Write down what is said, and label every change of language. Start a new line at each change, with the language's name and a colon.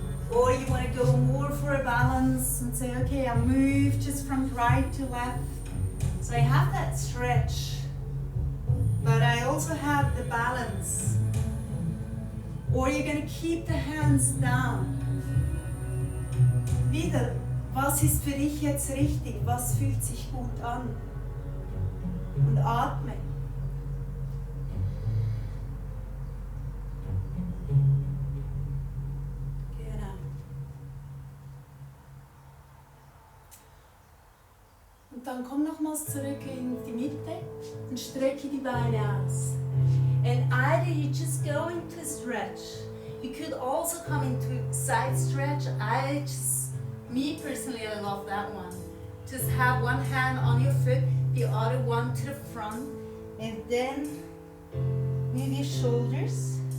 English: Or you want to go more for a balance and say, okay, I'll move just from right to left. So I have that stretch, but I also have the balance. Or you're going to keep the hands down.
German: Wieder, was ist für dich jetzt richtig? Was fühlt sich gut an? Und atme. Genau. Und dann komm nochmals zurück in die Mitte und strecke die Beine aus.
English: And either you just go into a stretch, you could also come into a side stretch. Me personally, I love that one. Just have one hand on your foot, the other one to the front, and then move your shoulders.